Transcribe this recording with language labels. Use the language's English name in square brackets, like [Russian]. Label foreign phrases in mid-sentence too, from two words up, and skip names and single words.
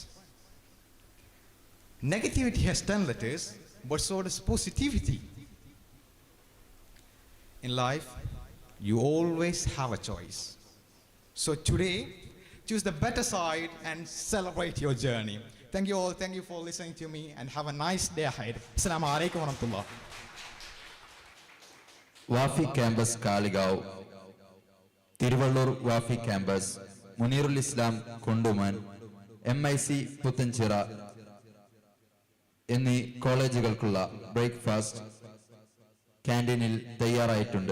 [English] Negativity has 10 letters, but so does positivity. In life, you always have a choice. So today, choose the better side and celebrate your journey. Thank you all. Thank you for listening to me, and have a nice day ahead. [Arabic] السلام عليكم ورحمة الله. [Malayalam] വാഫി ക്യാമ്പസ് കാളികാവ്, തിരുവള്ളൂർ വാഫി ക്യാമ്പസ്, മുനീറുൽ ഇസ്ലാം കുണ്ടുമൻ, MIC പുത്തൻചിറ എന്നീ കോളേജുകൾക്കുള്ള [English] breakfast canteenil [Malayalam] തയ്യാറായിട്ടുണ്ട്.